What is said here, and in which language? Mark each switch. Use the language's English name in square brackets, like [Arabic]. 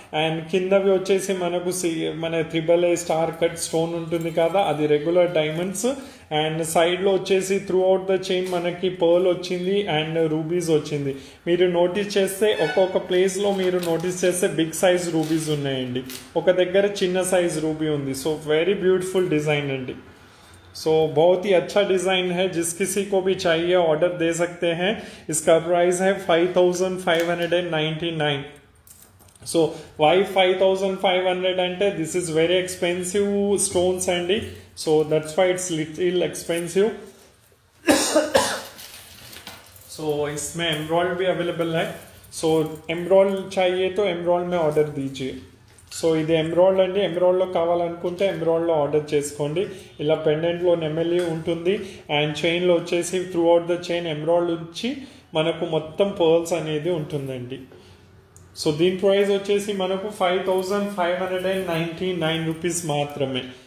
[Telugu] And కిందవి వచ్చేసి మనకు మన AAA స్టార్ కట్ స్టోన్ ఉంటుంది కదా, అది రెగ్యులర్ డైమండ్స్. అండ్ సైడ్ లో వచ్చేసి త్రూ అవుట్ ద చైన్ మనకి పర్ల్ వచ్చింది అండ్ రూబీస్ వచ్చింది. మీరు నోటీస్ చేస్తే ఒక్కొక్క ప్లేస్ లో మీరు నోటీస్ చేస్తే బిగ్ సైజ్ రూబీస్ ఉన్నాయండి, ఒక దగ్గర చిన్న సైజ్ రూబీ ఉంది. సో వెరీ బ్యూటిफुल [Hindi] डिजाइन अंडी. सो बहुत ही अच्छा डिजाइन है, जिस किसी को भी चाहिए ऑर्डर दे सकते हैं. इसका प्राइस है 5599. [English] So why 5500 ante this is very expensive stones अंडी, so that's why it's little expensive. [Hindi] So इसमें एमराल्ड भी अवेलेबल है. So एमराल्ड चाहिए तो एमराल्ड में ऑर्डर दीजिए. [Telugu] సో ఇది ఎమరాల్డ్ అండి, ఎమరాల్డ్లో కావాలనుకుంటే ఎమరాల్డ్లో ఆర్డర్ చేసుకోండి. ఇలా పెండెంట్లో నెమలి ఉంటుంది అండ్ చైన్లో వచ్చేసి through out the chain emerald వచ్చి మనకు మొత్తం పర్ల్స్ అనేది ఉంటుందండి. సో దీని ప్రైస్ వచ్చేసి మనకు 5599 రూపీస్ మాత్రమే.